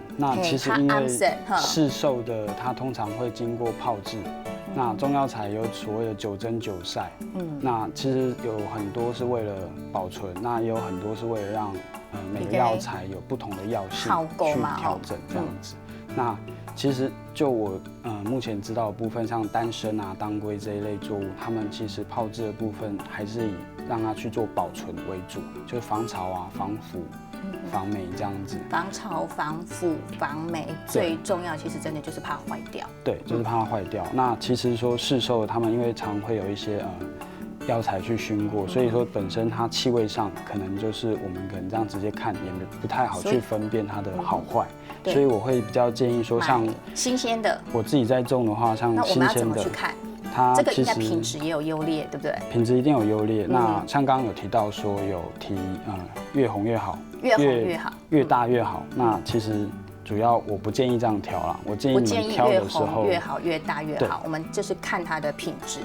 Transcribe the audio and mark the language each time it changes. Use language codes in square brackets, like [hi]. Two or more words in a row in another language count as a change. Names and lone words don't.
[zh] 那其實因為市售的它通常會經過泡製，那中藥材有所謂的久蒸久曬，那其實有很多是為了保存，那也有很多是為了讓每個藥材有不同的藥性去調整這樣子。那其實就我目前知道的部分，像丹參啊、當歸這一類作物，他們其實泡製的部分還是以讓它去做保存為主，就是防潮啊、防腐、防霉這樣子。防潮、防腐、防霉最重要，其實真的就是怕壞掉。對，就是怕它壞掉。那其實說市售的，他們因為常會有一些藥材去燻過，所以說本身它氣味上可能就是我們可能這樣直接看也不太好去分辨它的好壞。所以我會比較建議說，像新鮮的，我自己在種的話，像新鮮的，那我們要怎麼去看？它這個應該品質也有優劣，對不對？品質一定有優劣。那像剛剛有提到說有提越紅越好，越紅越好，越大越好。那其實主要我不建議這樣挑啦，我建議你們挑的時候越好越大越好。我們就是看它的品質。